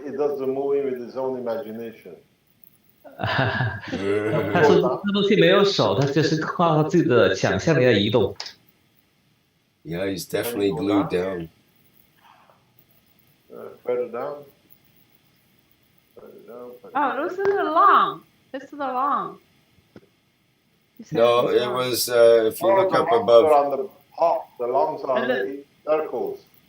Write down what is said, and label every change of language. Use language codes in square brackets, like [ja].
[en] He does the moving with his own imagination. [zh] 他说这东西没有手，他就是靠自己的想象力来移动。 [en] Yeah, he's definitely glued down. Further down. Oh, this is the lung. This is the lung. No, it was, if you look up above. On the top, the lungs are on the circles.